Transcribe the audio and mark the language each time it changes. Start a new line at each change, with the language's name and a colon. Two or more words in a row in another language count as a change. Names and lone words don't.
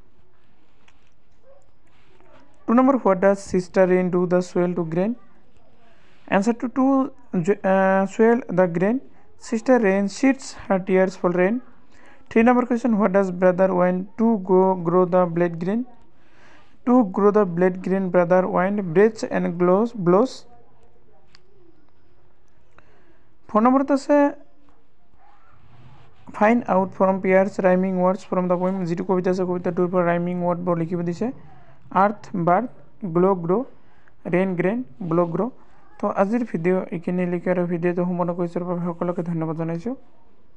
English: 2 নম্বৰ What does sister rain do to soil the grain, answer to soil the grain, sister rain sheds her tears for rain. 3 নম্বৰ question what does brother wind do to grow the blade green, to grow the blade green brother wind breathes and blows. 4
Assamese: নম্বৰত আছে
English: find out from pairs rhyming words from the poem,
Assamese: যিটো কবিতা আছে কবিতাটোৰ পৰা
English: rhyming words
Assamese: লিখিব দিছে।
English: earth birth, glow grow, rain grain, blow grow'.
Assamese: তো আজিৰ ভিডিঅ' এইখিনি লিখি আৰু ভিডিঅ'টো সম্পূৰ্ণ কৰিছোঁ বাবে সকলোকে ধন্যবাদ জনাইছোঁ।